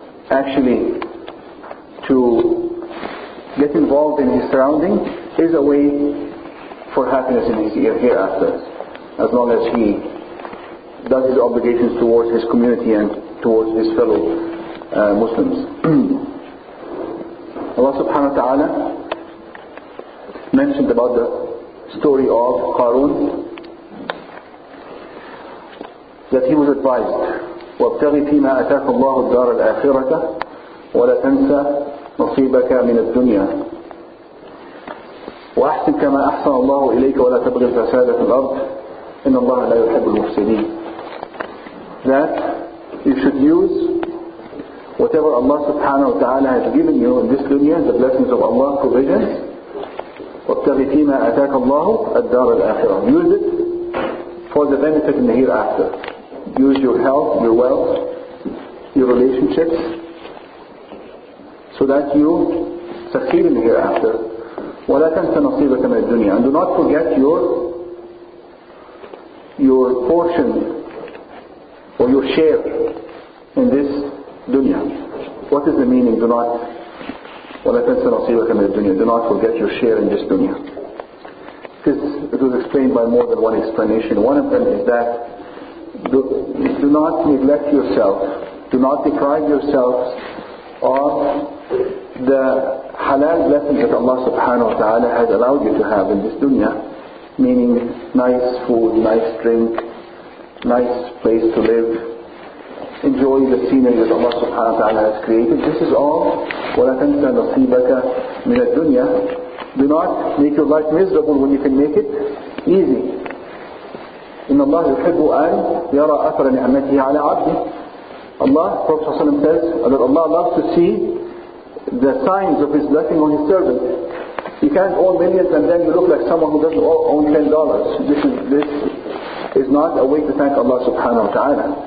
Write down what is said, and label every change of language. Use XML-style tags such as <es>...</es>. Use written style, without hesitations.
<en>Actually, to get involved in his surrounding is a way for happiness in his hereafter, as long as he does his obligations towards his community and towards his fellow Muslims. Allah subhanahu wa ta'ala mentioned about the story of Qarun, that he was advised,</en> <ar>وَابْتَغِ فِي مَا أَتَاكَ اللَّهُ الدَّارَ الْآخِرَةَ وَلَا تَنْسَ نَصِيبَكَ مِنَ الدُّنْيا وأحسن كما أحسن الله إليك ولا تبغي الفساد في الأرض إن الله لا يحب المفسدين.</ar> <en>That you should use whatever Allah subhanahu wa ta'ala has given you in this dunya, the blessings of Allah, provisions.</en> <ar>وَابْتَغِ فِيمَا أَتَاكَ اللَّهُ الدَّارَ الْآخِرَةَ.</ar> <en>Use it for the benefit in the hereafter. Use your health, your wealth, your relationships, so that you succeed in the hereafter.</en> <ar>وَلَا تَنْسَ نَصِيبَكَ مِنَ الدُّنْيا.</ar> <en>And do not forget your portion or your share in this dunya. What is the meaning? Do not</en> <ar>وَلَا تَنْسَ نَصِيبَكَ مِنَ الدُّنْيا.</ar> <en>Do not forget your share in this dunya. It was explained by more than one explanation. One of them is that do not neglect yourself. Do not deprive yourselves of the halal blessings that Allah subhanahu wa ta'ala has allowed you to have in this dunya, meaning nice food, nice drink, nice place to live, enjoy the scenery that Allah subhanahu wa ta'ala has created. This is all</en> <ar>وَلَا تَنْسَ نَصِيبَكَ مِنَ الدُّنْيا.</ar> <en>Do not make your life miserable when you can make it easy.</en> <ar>إِنَّ اللَّهَ يُحِبُّ أَنْ يَرَى أَثَرَ نِعْمَتِهِ عَلَى عَبْدِهِ.</ar> <en>Allah, Prophet ﷺ says that Allah loves to see the signs of His blessing on His servant. You can't own millions and then you look like someone who doesn't own $10. This is not a way to thank Allah subhanahu wa ta'ala.</en>